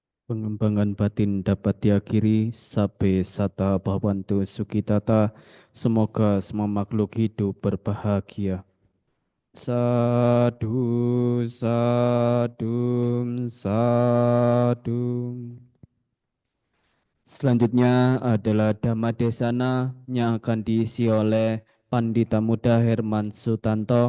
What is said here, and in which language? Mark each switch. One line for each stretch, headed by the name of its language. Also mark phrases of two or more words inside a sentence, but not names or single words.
Indonesian: Pengembangan batin dapat diakhiri
Pali: sabe sata bhavantu sukitata.
Indonesian: Semoga semua makhluk hidup berbahagia.
Pali: Sadu, sadu, sadu.
Indonesian: Selanjutnya adalah
Pali: Dhamma Desana
Indonesian: yang akan diisi oleh Pandita Muda Herman Sutanto.